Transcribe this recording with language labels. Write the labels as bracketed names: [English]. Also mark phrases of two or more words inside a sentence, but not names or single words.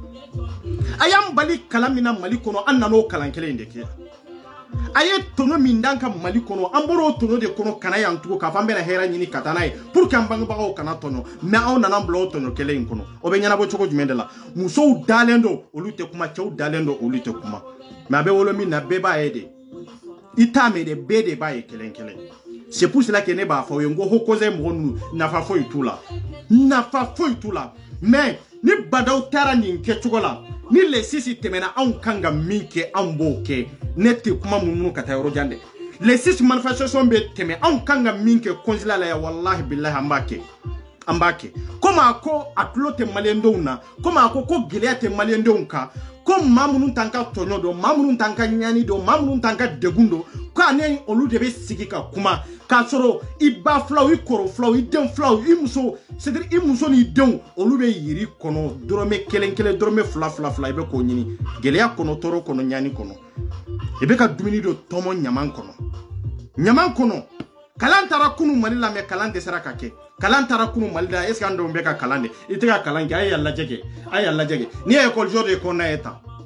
[Bambara] a y'an bali kalan min na Mali kɔnɔ an nan'o kalan kelen de kɛ a ye tɔnɔ min d'an ka Mali kɔnɔ an bɔra o tɔnɔ de kɔnɔ kana yan tugun k'a fɔ an bɛna hɛrɛ ɲini ka taa n'a ye [French] pour que [Bambara] an bangebagaw kana tɔnɔ mais anw nana bila o tɔnɔ kelen in kɔnɔ o bɛ ɲɛnabɔ cogo jumɛn de la musow dalen don olu tɛ kuma cɛw dalen don olu tɛ kuma mais a bɛ wolo min na bɛɛ b'a ye de i t'a mɛn de bɛɛ de b'a ye kelen kelen [French] c'est pour cela que [Bambara] ne b'a fɔ aw ye n ko [French] haut conseil [Bambara] mɔgɔ ninnu nafa foyi t'u la nafa foyi t'u la mais ni badaw taara nin kɛcogo la ni [French] les six [Bambara] tɛmɛna anw kan ka min kɛ anw b'o kɛ ne tɛ kuma munumunu ka taa yɔrɔ jan dɛ les [French] six manifestation [Bambara] bɛ tɛmɛ anw kan ka min kɛ consulat la yan [Arabic] wallahi billahi [Bambara] an b'a kɛ an b'a kɛ komi a ko a tulo tɛ maliyɛndenw na komi a ko gɛlɛya tɛ maliyɛndenw kan ko maa minnu t'an ka tɔɲɔ dɔn maa minnu t'an ka ɲani dɔn maa minnu t'an ka degun dɔn ko ani olu de bɛ sigi ka kuma k'a sɔrɔ i ba filaw i kɔrɔ filaw i den filaw i muso c'est-à-dire i muso n'i denw olu bɛ yiri kɔnɔ dɔrɔmɛ kelen kelen dɔrɔmɛ fila fila fila i bɛ k'o ɲini gɛlɛya kɔnɔ tɔɔrɔ kɔnɔ ɲani kɔnɔ i bɛ ka dumuni dɔ tɔmɔ ɲaman kɔnɔ kalan taara kunu Mali la mais kalan dɛsɛra ka kɛ kalan taara kunu Mali la [French] est ce que [Bambara] an dɔw bɛ ka kalan de i tɛ ka kalan kɛ a ye lajɛ kɛ a ye lajɛ kɛ ni ye [French] école de [Bambara] kɔnɔna ye tan